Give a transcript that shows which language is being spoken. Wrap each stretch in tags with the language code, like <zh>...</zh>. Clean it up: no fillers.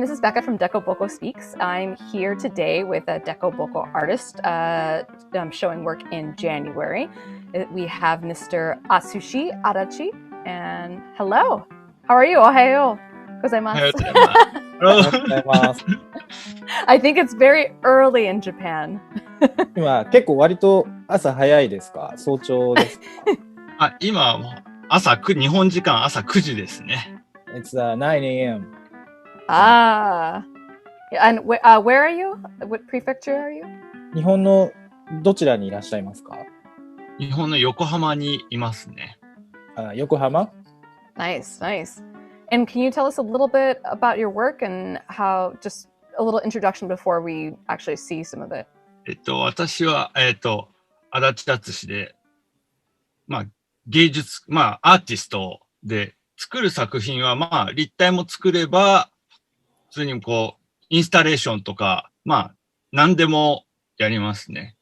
<en>This is Becca from DECO BOKO Speaks. I'm here today with a DECO BOKO artist showing work in January. We have Mr. Atsushi Adachi. And hello. How are you?</en> <ja>Ohayo おは gozaimasu. ようございます。おはようございます。</ja> <en>I think it's very early in Japan.</en> <ja>今結構割と朝早いですか？早朝ですか？今、日本時間朝9時ですね。</ja> <en>It's 9 a.m. Ah. And where are you? What prefecture are you?</en> <ja>日本のどちらにいらっしゃいますか？日本の横浜にいますね。横浜？</ja> <en>Nice, nice. And can you tell us a little bit about your work and how, just a little introduction before we actually see some of it?</en> <ja>私は、足立敦で、芸術、アーティストで、作る作品は、立体も作れば、普通にインスタレーションとか、何でもやりますね。</ja>